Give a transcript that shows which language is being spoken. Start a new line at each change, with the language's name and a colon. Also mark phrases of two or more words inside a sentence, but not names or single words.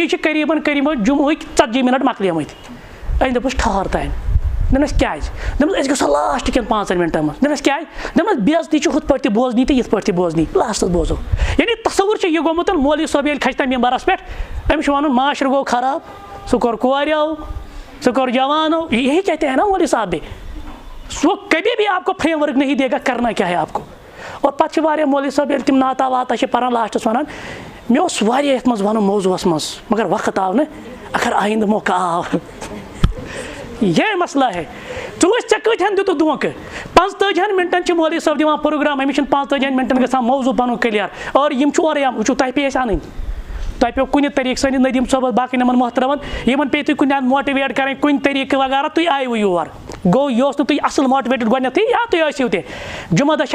Kashmiri: وِزِ چھِ قریٖبن جُمعہٕکۍ 40 مِنٹ مۄکلیمٕتۍ أمۍ دوٚپُس ٹھہر تانۍ دوٚپنَس کیٛازِ دوٚپنَس أسۍ گژھو لاسٹ کٮ۪ن 5 مِنٹن منٛز دوٚپنَس کیٛازِ دوٚپنَس بے عزتی چھِ ہُتھ پٲٹھۍ تہِ بوزنی تہٕ یِتھ پٲٹھۍ تہِ بوزنی لاسٹس بوزو یعنی تصوُر چھُ یہِ گوٚمُت مولوی صٲب ییٚلہِ کھسہِ تَمہِ مِمبرس پٮ۪ٹھ أمِس چھُ وَنُن معاشرٕ گوٚو خراب سُہ کوٚر کوریو سُہ کوٚر جوانو
Urdu: یہی کہتے ہیں نا مولوی صاحب بھی وہ کبھی بھی آپ کو
Kashmiri: فریم ورک نہیں دے گا کرنا کیا ہے آپ کو اور پتہٕ چھِ واریاہ مولوی صٲب ییٚلہِ تِم ناتا واتا چھِ پران لاسٹس وَنان مےٚ اوس واریاہ یَتھ منٛز وَنُن موضوٗعس منٛز مگر وقت آو نہٕ اگر آیندٕ موقع آو
Urdu: یہ مسئلہ ہے
Kashmiri: ژٕ وٕچھ ژےٚ کۭتہن دِتُکھ دھونٛکہٕ 45 مِنٹن چھِ مولوی صٲب دِوان پروگرام أمِس چھُنہٕ 45 مِنٹن گژھان موضوٗع پَنُن کٕلیر اور یِم چھِ اورے وٕچھو تۄہہِ پیٚیہِ اَسہِ اَنٕنۍ تۄہہِ پیٚو کُنہِ طریٖقہٕ سٲنِس ندیٖم صٲبس باقٕے یِمن محترمن یِمن پیٚیہِ تُہۍ کُنہِ ماٹِویٹ کَرٕنۍ کُنہِ طریٖقہٕ وغیرہ تُہۍ آیوٕ یور گوٚو یہِ اوس نہٕ تُہۍ اَصٕل ماٹِویٹِڈ گۄڈنیٚتھٕے یا تُہۍ ٲسِو تہِ جُمعہ دۄہ